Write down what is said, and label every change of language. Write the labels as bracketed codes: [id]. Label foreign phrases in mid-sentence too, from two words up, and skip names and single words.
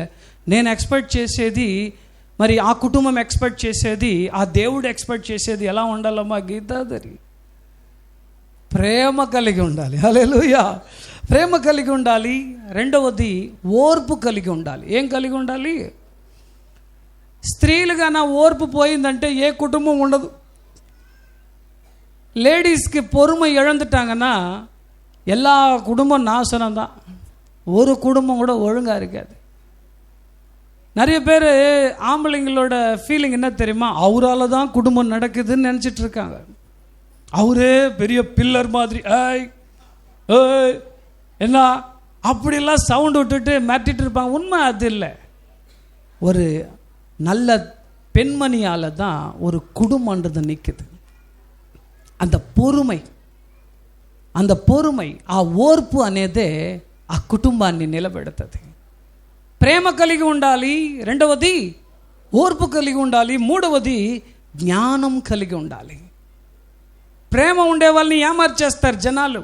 [te] నేను ఎక్స్పెక్ట్ చేసేది, మరి ఆ కుటుంబం ఎక్స్పెక్ట్ చేసేది, ఆ దేవుడు ఎక్స్పెక్ట్ చేసేది ఎలా ఉండాలమ్మా గీతాధరి? ప్రేమ కలిగి ఉండాలి. హల్లెలూయా. ప్రేమ కలిగి ఉండాలి. రెండవది ఓర్పు కలిగి ఉండాలి. ఏం కలిగి ఉండాలి? స్త్రీలుగా నా ఓర్పు போயிందంటే ఏ కుటుంబం ఉండదు. [ta] லேடிஸ்க்கு பொறுமை இழந்துட்டாங்கன்னா எல்லா குடும்பம் நாசனம் தான். ஒரு குடும்பம் கூட ஒழுங்காக இருக்காது. நிறைய பேர் ஆம்பளைங்களோட ஃபீலிங் என்ன தெரியுமா, அவரால் தான் குடும்பம் நடக்குதுன்னு நினச்சிட்டு இருக்காங்க. அவரே பெரிய பில்லர் மாதிரி ஏய் ஏய் என்ன அப்படிலாம் சவுண்டு விட்டுட்டு மிரட்டிட்டு இருப்பாங்க. உண்மை அது இல்லை. ஒரு நல்ல பெண்மணியால் தான் ஒரு குடும்பன்றது நிற்குது. அந்த பொறுமை [te] ఆ ఓర్పు అనేదే ఆ కుటుంబాన్ని నిలబెడుతుంది. ప్రేమ కలిగి ఉండాలి. రెండవది ఓర్పు కలిగి ఉండాలి. మూడవది జ్ఞానం కలిగి ఉండాలి. ప్రేమ ఉండే వాళ్ళని ఏమార్చేస్తారు జనాలు.